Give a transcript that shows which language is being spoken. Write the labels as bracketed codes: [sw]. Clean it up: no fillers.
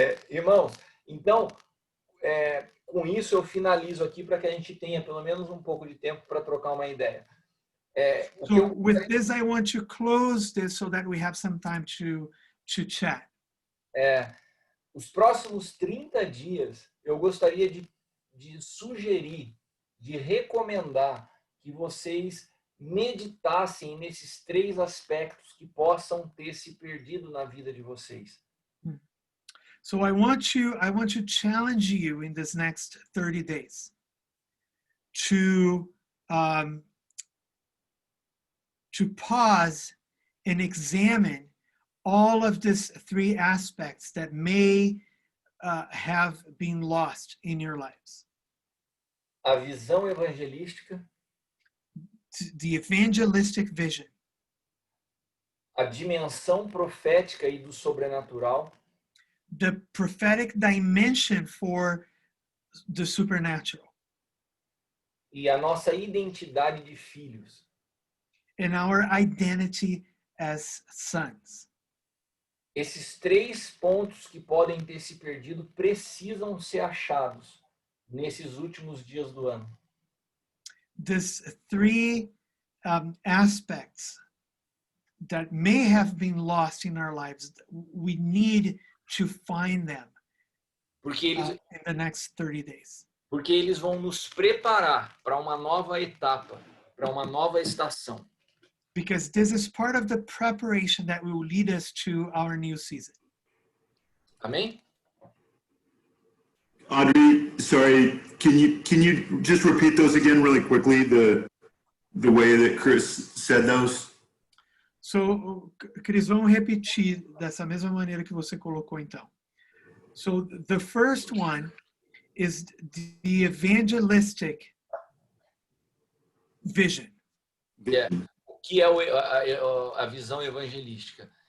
[pt] Irmãos, então, com isso eu finalizo aqui para que a gente tenha pelo menos um pouco de tempo para trocar uma ideia. [en] So with this, I want to close this so that we have some time to chat. [pt] Os próximos 30 dias, eu gostaria de sugerir, de recomendar que vocês meditassem nesses 3 aspectos que possam ter se perdido na vida de vocês. [en] So I want to challenge you in this next 30 days to pause and examine all of these 3 aspects that may have been lost in your lives. [pt] A visão evangelística, [en] the evangelistic vision, [pt] a dimensão profética e do sobrenatural, [en] the prophetic dimension for the supernatural, [pt] e a nossa identidade de filhos. [en] and our identity as sons. [pt] Esses 3 pontos que podem ter se perdido precisam ser achados nesses últimos dias do ano. [en] These 3 aspects that may have been lost in our lives, we need to find them in the next 30 days. [pt] Porque eles vão nos preparar para uma nova etapa, para uma nova estação. [en] Because this is part of the preparation that will lead us to our new season. [pt] Amém? [en] Audrey, sorry, can you just repeat those again really quickly, the way that Chris said those? [pt] So, Cris, vamos repetir dessa mesma maneira que você colocou então. [en] So, the first one is the evangelistic vision. [pt] O que é a visão evangelística?